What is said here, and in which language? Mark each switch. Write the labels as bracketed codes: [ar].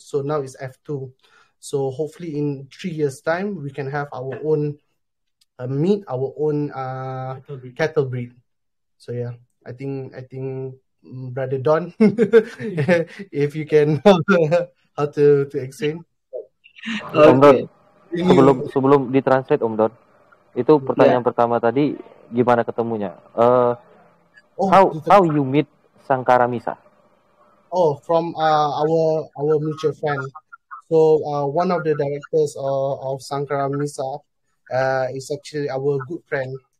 [en] So now it's F2. So hopefully in 3 years' time, we can have our own meat, our own cattle breed. So yeah, I think Brother Don, if you can how to explain. [id] Om Don, sebelum ditranslate Om Don, itu pertanyaan pertama tadi gimana ketemunya? [en] How you meet Sangkara Misa? Oh, from our mutual friend. So one of the directors of Sankara Misa is actually our good friend.